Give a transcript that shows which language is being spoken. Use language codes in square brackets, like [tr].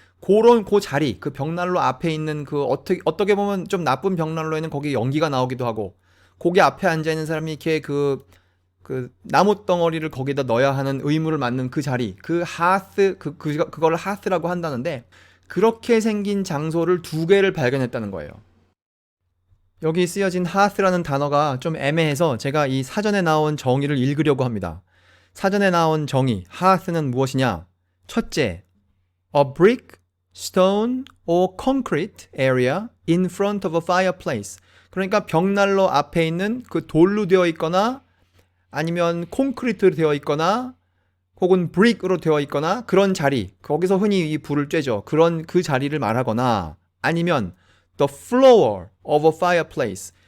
[ko] 그런 그 자리, 그 벽난로 앞에 있는 그 어떻게 보면 좀 나쁜 벽난로에는 거기 연기가 나오기도 하고 거기 앞에 앉아 있는 사람이 이렇게 그 나무 덩어리를 거기다 넣어야 하는 의무를 맡는 그 자리, 그 하스, 그걸 하스라고 한다는데 그렇게 생긴 장소를 두 개를 발견했다는 거예요. 여기 쓰여진 하스라는 단어가 좀 애매해서 제가 이 사전에 나온 정의를 읽으려고 합니다. 사전에 나온 정의, 하스는 무엇이냐? [en] 첫째, a brick, stone or concrete area in front of a fireplace. [ko] 그러니까 벽난로 앞에 있는 그 돌로 되어 있거나 아니면 콘크리트로 되어 있거나 혹은 브릭으로 되어 있거나 그런 자리, 거기서 흔히 이 불을 쬐죠. 그런 그 자리를 말하거나 아니면 [en] the floor of a fireplace.